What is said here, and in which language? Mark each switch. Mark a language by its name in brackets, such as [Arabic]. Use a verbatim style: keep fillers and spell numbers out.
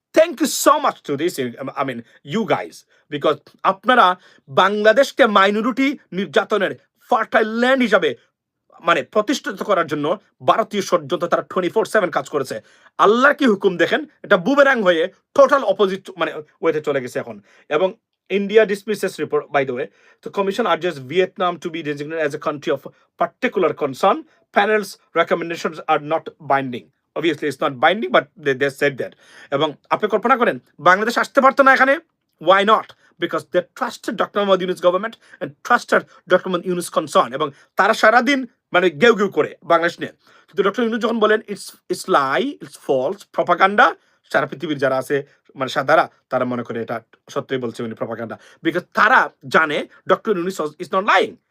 [English] thank you so much to this, I mean you guys, because [Bangla] আপনারা বাংলাদেশকে minority নির্যাতনের fertile land হিসাবে মানে প্রতিষ্ঠিত করার জন্য ভারতীয় ষড়যন্ত্র তারা টোয়েন্টি ফোর সেভেন কাজ করেছে। আল্লাহর কি হুকুম দেখেন, এটা বুমেরাং হয়ে টোটাল অপোজিট মানে ওয়েতে চলে গেছে এখন। [English] এবং India dismisses report by the way, The Commission urges Vietnam to be designated as a country of particular concern. Panel's recommendations are not binding. Obviously, it's not binding, but they, they said that. [Bangla] এবং আপনি কল্পনা করেন বাংলাদেশ আসতে পারতো না এখানে, [English] why not? Because they trusted [Bangla] doctor Mohammad Yunus government [English] and trusted [Bangla] doctor Mohammad Yunus concern, এবং তারা সারাদিন মানে গেউ গেউ করে বাংলাদেশ নিয়ে। কিন্তু ডক্টর ইউনুস যখন বলেন [English] it's it's lie, it's false propaganda, [Bangla] সারা পৃথিবীর যারা আছে মানে সাদারা তারা মনে করে এটা সত্যই বলছে উনি প্রপাগান্ডা, বিকজ তারা জানে doctor Yunus [English] Is not lying.